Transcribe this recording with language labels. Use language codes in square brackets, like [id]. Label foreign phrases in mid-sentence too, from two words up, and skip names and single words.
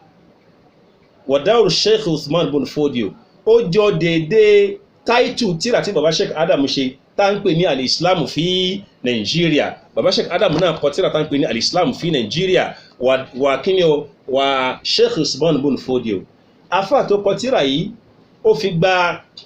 [yo] wadaur Sheikh Uthman bin Fodio ó jọ dédé táìtù tíra tí bàbá Sheikh Adam ṣe tá ń pè ní al-Islam fi Nigeria bàbá Sheikh Adam náà kọ tíra tá ń pè ní al-Islam fi Nigeria wà kíni o wà Sheikh Uthman bin Fodio afá tó kọ tíra yìí ó fi gba